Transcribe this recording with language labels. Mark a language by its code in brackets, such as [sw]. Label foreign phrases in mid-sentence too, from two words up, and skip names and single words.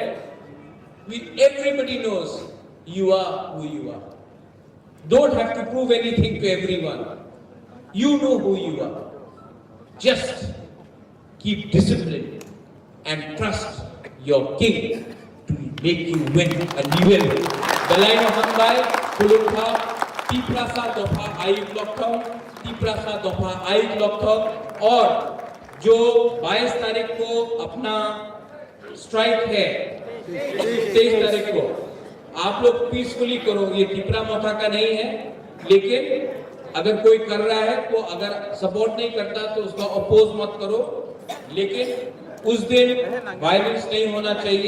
[en] Everybody knows you are who you are. Don't have to prove anything to everyone. You know who you are. Just keep discipline and trust your king to make you win. And you will. [trp] Balaino Hanbai, Kulukha, Tiprasa Dopa Ayuk Lokham, Tiprasa Dopa Ayuk Lokham, [hi] और जो 22 तारीख को अपना स्ट्राइक है, 23 तारीख को आप लोग पीसफुली करो। ये टिपरा मोथा का नहीं है, लेकिन अगर कोई कर रहा है तो अगर सपोर्ट नहीं करता तो उसका अपोज मत करो, लेकिन उस दिन वायलेंस नहीं होना चाहिए।